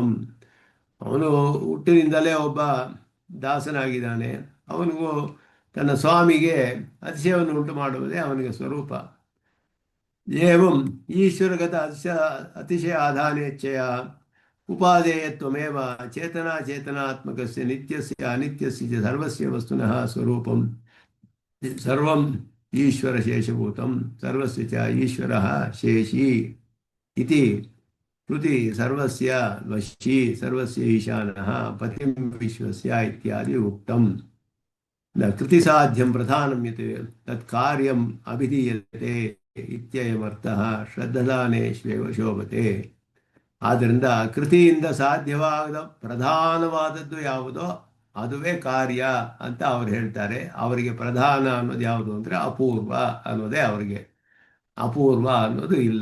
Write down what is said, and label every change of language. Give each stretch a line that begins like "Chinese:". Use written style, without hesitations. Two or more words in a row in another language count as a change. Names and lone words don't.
Kannada: ಅವನು ಹುಟ್ಟಿನಿಂದಲೇ ಒಬ್ಬ ದಾಸನಾಗಿದ್ದಾನೆ. ಅವನಿಗೂ ತನ್ನ ಸ್ವಾಮಿಗೆ ಅತಿಶಯವನ್ನು ಉಂಟು ಮಾಡುವುದೇ ಅವನಿಗೆ ಸ್ವರೂಪ.
Sanskrit: ಏವಂ ಈಶ್ವರಗತ ಅತಿಶಯ ಆಧಾನೇಚ್ಛೆಯ ಉಪಾದೇಯತ್ವಮೇವ ಚೇತನಾತ್ಮಕಸ್ಯ ನಿತ್ಯಸ್ಯ ಅನಿತ್ಯಸ್ಯ ಸರ್ವಸ್ಯ ವಸ್ತುನಃ ಸ್ವರೂಪಂ. ಸರ್ವಂ ಈಶ್ವರ ಶೇಷಭೂತಂ ಸರ್ವಸ್ಯ ಚ ಈಶ್ವರಃ ಶೇಷಿ ಇತಿ ಶ್ರುತಿ ಸರ್ವಸ್ಯ ವಶಿ ಸರ್ವಸ್ಯ ಈಶಾನಃ ಪತಿಂ ವಿಶ್ವಸ್ಯ ಇತ್ಯಾದಿ ಉಕ್ತಂ. ನ ಕೃತಿ ಸಾಧ್ಯಂ ಪ್ರಧಾನಂ ಯತ್ ತತ್ ಕಾರ್ಯಂ ಅಭಿಧೀಯತೆ ಇತ್ಯಯಮರ್ಥಃ ಶ್ರದ್ಧಾನೇಶ್ವೇವ ಶೋಭತೆ.
Kannada: ಆದ್ದರಿಂದ ಕೃತಿಯಿಂದ ಸಾಧ್ಯವಾದ ಪ್ರಧಾನವಾದದ್ದು ಯಾವುದೋ ಅದುವೇ ಕಾರ್ಯ ಅಂತ ಅವ್ರು ಹೇಳ್ತಾರೆ. ಅವರಿಗೆ ಪ್ರಧಾನ ಅನ್ನೋದು ಯಾವುದು ಅಂದರೆ ಅಪೂರ್ವ ಅನ್ನೋದೇ ಅವರಿಗೆ. ಅಪೂರ್ವ ಅನ್ನೋದು ಇಲ್ಲ.